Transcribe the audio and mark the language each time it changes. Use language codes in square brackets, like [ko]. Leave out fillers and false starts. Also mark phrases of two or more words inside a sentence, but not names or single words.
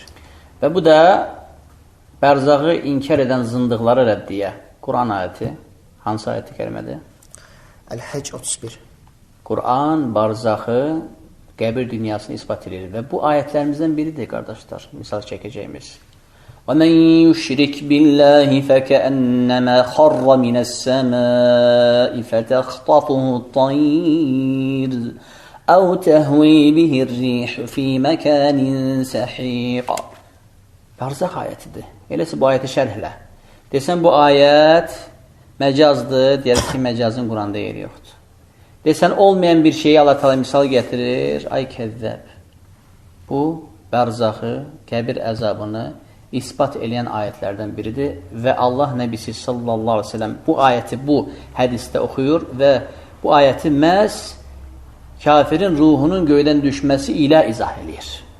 [az] Və bu da bərzağı inkar edən zındıqlara rəddiyə. Quran ayəti. Hansı ayəti kərimədir? Əl-Həcc 31. Quran barzaxı, qəbir dünyasını isbat edir və bu ayətlərimizdən biridir, qardaşlar. Misal çəkəcəyimiz. [ar] وَمَنْ يُشْرِكْ بِاللَّهِ فَكَأَنَّمَا خَرَّ مِنَ السَّمَاءِ فَتَخْطَفُهُ الطَّيْرُ أَوْ تَهْوِي بِهِ الرِّيحُ فِي مَكَانٍ سَحِيقٍ. [az] Barzaq ayətidir. Eləsə bu ayəti şərh elə. Desən bu ayət məcazdır, deyək ki, məcazın Quranda yeri yoxdur. Desən olmayan bir şeyi Allah Teala misal gətirir, ay kəzzəb. Bu, bərzaxı, qəbir əzabını isbat eləyən ayətlərdən biridir və Allah Nəbisi [ar] صلى الله عليه وسلم [az] bu ayəti bu hədisdə oxuyur və bu ayəti məhz kafirin ruhunun göydən düşməsi ilə izah eləyir.